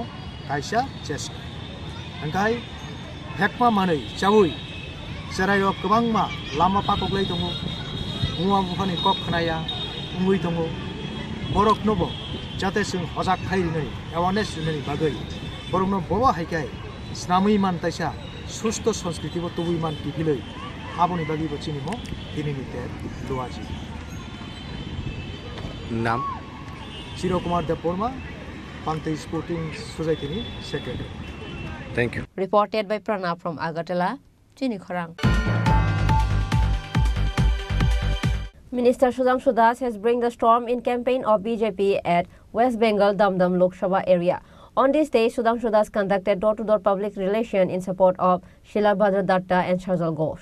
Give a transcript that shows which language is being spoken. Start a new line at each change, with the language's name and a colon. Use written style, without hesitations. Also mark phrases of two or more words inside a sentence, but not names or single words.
Kok Borok: कायसा चेष्टा ओंखाय हेकमा मानै जावै जेरायाव गोबां मा लामा पाकगलै दङ मुवा मुवानि कक खोनाया उङै दङ बरकनोबो जाते जों हजाक खायरिनै एवारनेस होनायनि बागै बरकनो बवा हायखाय स्नामै मान तायसा सुस्थ संस्कृतिबो तुबै मान टिपिलै आबोनि बागैबो चिनिमो दिनैनि तेर लवाजि नाम चिरकुमार देबबर्मा पान्थै स्पोर्टिं सोसाइटिनि सेक्रेटारि
English: Thank you. Reported by Pranav from Agartala, Chini Khorang. Minister Sudhanshu Das has bring the storm in campaign of BJP at West Bengal Damdam Lok Sabha area. On this day, Sudhanshu Das conducted door-to-door public relation in support of Sheila Bhadra Datta and Shazal Ghosh.